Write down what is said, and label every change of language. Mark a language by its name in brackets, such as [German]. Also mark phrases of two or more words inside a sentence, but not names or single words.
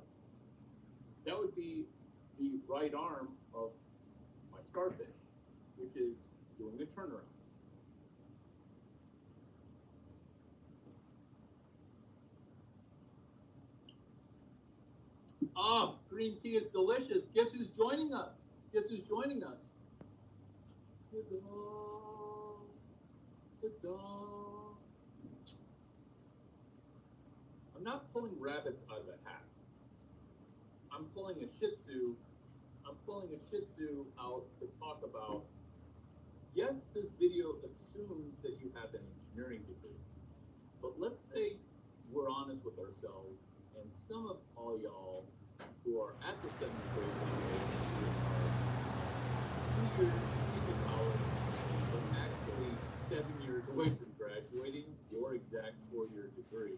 [English] That would be the right arm of my starfish, which is doing a turnaround. Ah, green tea is delicious. Guess who's joining us? Guess who's joining us? Ta-da! Ta-da! I'm not pulling rabbits out of a hat. I'm pulling a Shih Tzu. I'm pulling a Shih Tzu out to talk about. Yes, this video assumes that you have an engineering degree, but let's say we're honest with ourselves, and some of all y'all who are at the 7th grade level are 2 years into college, but actually 7 years away from graduating your exact 4-year degree.